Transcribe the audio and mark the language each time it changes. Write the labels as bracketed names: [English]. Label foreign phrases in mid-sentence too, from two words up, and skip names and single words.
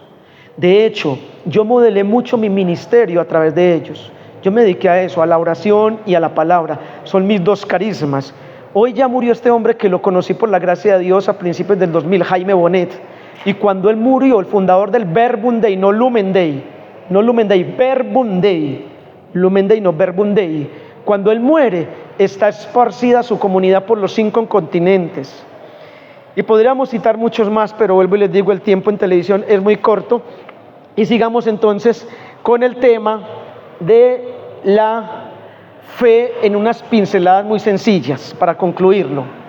[Spanish] De hecho, yo modelé mucho mi ministerio a través de ellos. Yo me dediqué a eso, a la oración y a la palabra. Son mis dos carismas. Hoy ya murió este hombre que lo conocí por la gracia de Dios a principios del 2000, Jaime Bonet. Y cuando él murió, el fundador del Verbum Dei, no Lumen Dei, Verbum Dei, Lumen Dei, no Verbum Dei. Cuando él muere, está esparcida su comunidad por los 5 continentes. Y podríamos citar muchos más, pero vuelvo y les digo, el tiempo en televisión es muy corto. Y sigamos entonces con el tema de la fe en unas pinceladas muy sencillas para concluirlo.